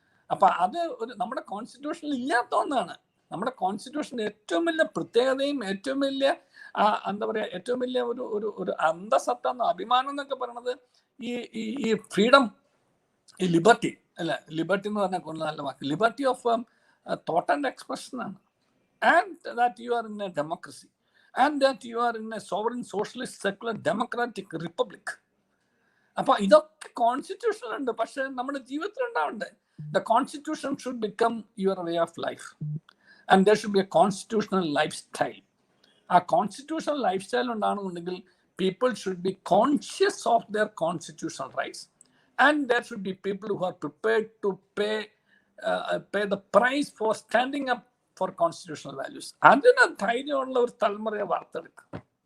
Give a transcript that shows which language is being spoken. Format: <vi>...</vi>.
<ml>അപ്പൊ അത് നമ്മുടെ കോൺസ്റ്റിറ്റ്യൂഷനിൽ ഇല്ലാത്ത ഒന്നാണ്. നമ്മുടെ കോൺസ്റ്റിറ്റ്യൂഷന്റെ ഏറ്റവും വലിയ പ്രത്യേകതയും ഏറ്റവും വലിയ എന്താ പറയാ, ഏറ്റവും വലിയ ഒരു അന്തസത്ത, അഭിമാനം എന്നൊക്കെ പറയുന്നത് ഈ ഫ്രീഡം, ഈ ലിബർട്ടി അല്ല, ലിബർട്ടി എന്ന് പറഞ്ഞാൽ കൂടുതൽ നല്ല വാക്ക്,</ml> <en>liberty of thought and expression</en> <ml>ആണ്.</ml> <en>And that you are in a democracy, and that you are in a sovereign socialist secular democratic republic.</en> <ml>അപ്പൊ ഇതൊക്കെ കോൺസ്റ്റിറ്റ്യൂഷനിലുണ്ട്, പക്ഷെ നമ്മുടെ ജീവിതത്തിൽ ഉണ്ടാവണ്ടേ.</ml> <en>The constitution should become your way of life, and there should be a constitutional lifestyle. A constitutional lifestyle</en> <ml>ഉണ്ടാകണമെന്നുണ്ടെങ്കിൽ</ml> <en>people should be conscious of their constitutional rights, and there should be people who are prepared to pay the price for standing up for constitutional values.</en> <ml>അതിന് ധൈര്യമുള്ള ഒരു തലമുറയെ വാർത്തെടുക്കുക.</ml>